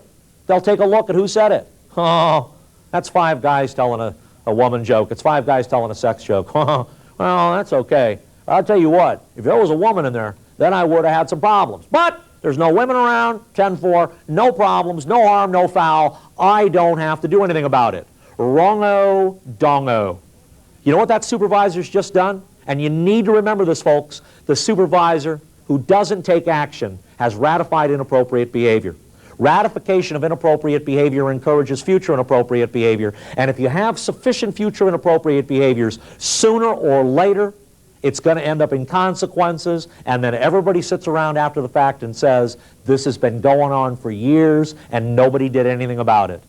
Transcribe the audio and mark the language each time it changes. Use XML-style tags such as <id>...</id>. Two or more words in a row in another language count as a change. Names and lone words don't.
<en>They'll take a look at who said it. Oh, that's 5 guys telling a woman joke. It's 5 guys telling a sex joke. Well, that's okay. I'll tell you what, if there was a woman in there, then I would have had some problems. But there's no women around, 10-4, no problems, no harm, no foul. I don't have to do anything about it. Wrong-o, dong-o. You know what that supervisor's just done? And you need to remember this, folks. The supervisor who doesn't take action has ratified inappropriate behavior. Ratification of inappropriate behavior encourages future inappropriate behavior, and if you have sufficient future inappropriate behaviors, sooner or later it's going to end up in consequences, and then everybody sits around after the fact and says, this has been going on for years and nobody did anything about it.</en>